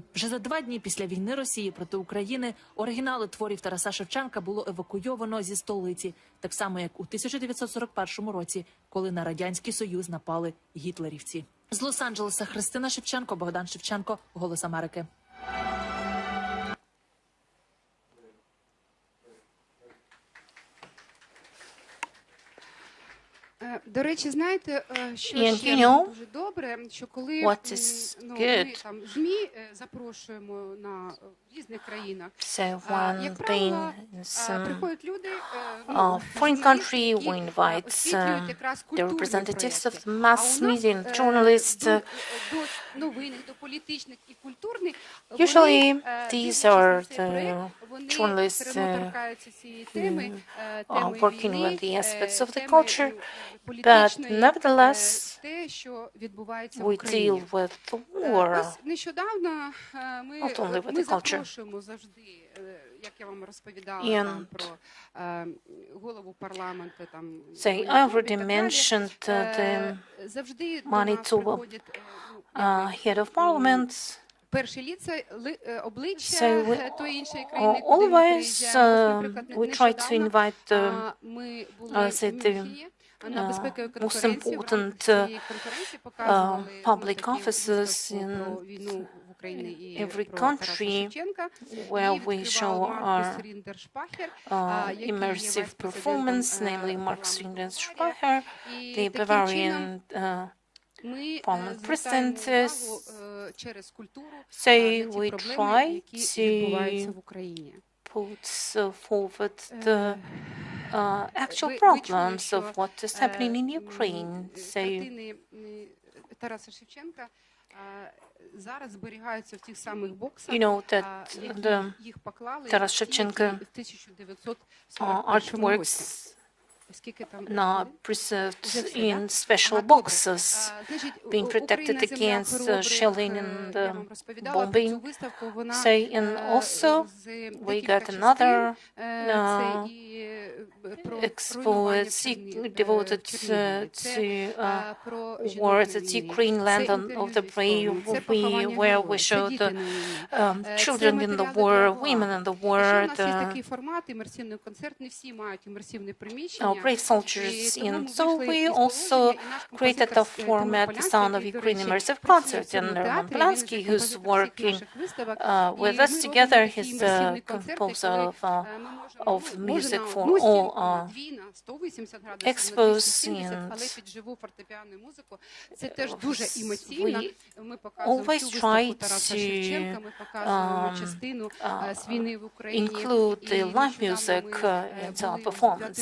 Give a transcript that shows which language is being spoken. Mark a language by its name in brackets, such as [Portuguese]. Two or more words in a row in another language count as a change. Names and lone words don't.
[Ukrainian] Вже за 2 дні після війни Росії проти України оригінали творів Тараса Шевченка було евакуйовано зі столиці, так само як у 1941 році, коли на Радянський Союз напали гітлерівці. З Лос-Анджелеса Христина Шевченко, Богдан Шевченко, «Голос Америки». До речі, знаєте, що [English] And [Ukrainian] ще [English] you know [Ukrainian] дуже добре, що коли [English] what is [Ukrainian] ми [English] good? [Ukrainian] там ЗМІ запрошуємо на різних країнах, [English] So [Ukrainian] як [English] one [Ukrainian] правило, [English] thing is [Ukrainian] приходять люди, [English] foreign country, we invite the representatives of the mass media and journalists. [Ukrainian] до новинних, до політичних і культурних. [English] Usually these are the journalists who are working with the aspects of the culture, but nevertheless we deal with the war, [Ukrainian] Нещодавно ми запрошуємо завжди, як я вам розповідала там про голову парламенту, там [English] So I already mentioned the Manitoba head of parliament. [Ukrainian] Перше ліце обличчя [English] So [Ukrainian] тої іншої країни, [English] always [Ukrainian] куди ми приїжджаємо. Наприклад, [English] we try to invite [Ukrainian] ми були в Мюнхені, на безпековій [English] most [Ukrainian] конференції в рамках [English] important [Ukrainian] цієї конференції показували [English] public [Ukrainian] такі [English] offices [Ukrainian] виставку [English] in [Ukrainian] про війну в Україні і [English] every [Ukrainian] про Тараса [English] country [Ukrainian] Шевченка. [English] where [Ukrainian] Її [English] we [Ukrainian] відкривав [English] show [Ukrainian] Маркус [English] our [Ukrainian] Ріндершпахер, який є [English] immersive [Ukrainian] вайс-президентом [English] performance, namely Mark [Ukrainian] парламенту [English] Swindenspracher, [Ukrainian] І [English] the [Ukrainian] таким [English] Bavarian [Ukrainian] чином ми [English] parliament [Ukrainian] звертаємо [English] president. [Ukrainian] увагу через культуру [English] So [Ukrainian] на ті [English] we [Ukrainian] проблеми, [English] try [Ukrainian] які відбуваються [English] to [Ukrainian] в Україні. [English] put forward the actual [Ukrainian] Ви чули, [English] problems [Ukrainian] що [English] of what is happening in Ukraine. So [Ukrainian] картини Тараса Шевченка зараз зберігаються в тих самих боксах, [English] you know that the [Ukrainian] їх поклали [English] Taras Shevchenko [Ukrainian] в 1941 році. [English] artworks [Ukrainian] Скільки там [English] now preserved [Ukrainian] Вже все, [English] in [Ukrainian] да? [English] special [Ukrainian] Добре. [English] boxes, [Ukrainian] Значить, [English] being protected [Ukrainian] Україна, земля [English] against [Ukrainian] хоробрих, [English] shelling and [Ukrainian] я вам розповідала про [English] bombing. [Ukrainian] цю виставку, вона [English] So, and also [Ukrainian] з [English] we [Ukrainian] декілька [English] got another [Ukrainian] це і про [English] expo [Ukrainian] руйнування [English] devoted [Ukrainian] в Чернігові, [English] to [Ukrainian] про [English] wars [Ukrainian] жінок [English] at [Ukrainian] на війні, [English] Ukraine land [Ukrainian] це [English] of [Ukrainian] інтерв'ю [English] the [Ukrainian] з військовими, це [English] brave, [Ukrainian] поховання [English] where we [Ukrainian] героїв, це [English] showed [Ukrainian] діти [English] the [Ukrainian] на війні. [English] children in the war, women in the war, [Ukrainian] Ще у нас є [English] the [Ukrainian] такий формат, імерсивний концерт, не всі мають імерсивне приміщення. [English] brave soldiers in. So we also created a format, the Sound of Ukraine immersive concert, and Roman Polanski, who's working with us together, he's the composer of music for all our expos, and we always try to include the live music into our performance.